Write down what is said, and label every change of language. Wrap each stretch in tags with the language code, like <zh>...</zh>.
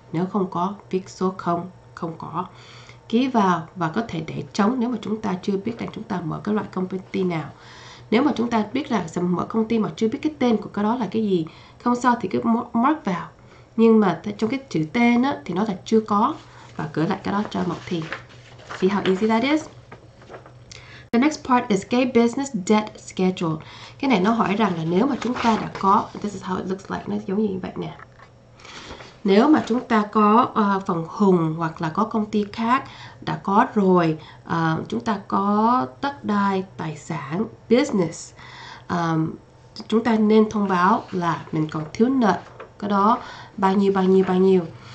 <vi>Nếu không có, viết số 0, không có. Ký vào và có thể để trống nếu mà chúng ta chưa biết rằng chúng ta mở cái loại công ty nào. Nếu mà chúng ta biết là sẽ mở công ty mà chưa biết cái tên của cái đó là cái gì, không sao thì cứ mark vào. Nhưng mà trong cái chữ tên á, thì nó là chưa có, và gửi lại cái đó cho Mộng Thi.</vi> <en>See how easy that is? The next part is cái business debt schedule.</en> <vi>Cái này nó hỏi rằng là nếu mà chúng ta đã có,</vi> <en>this is how it looks like,</en> <vi>nó giống như vậy nè. Nếu mà chúng ta có phần hùng hoặc là có công ty khác đã có rồi, chúng ta có đất đai, tài sản, business, chúng ta nên thông báo là mình còn thiếu nợ cái đó bao nhiêu.</vi>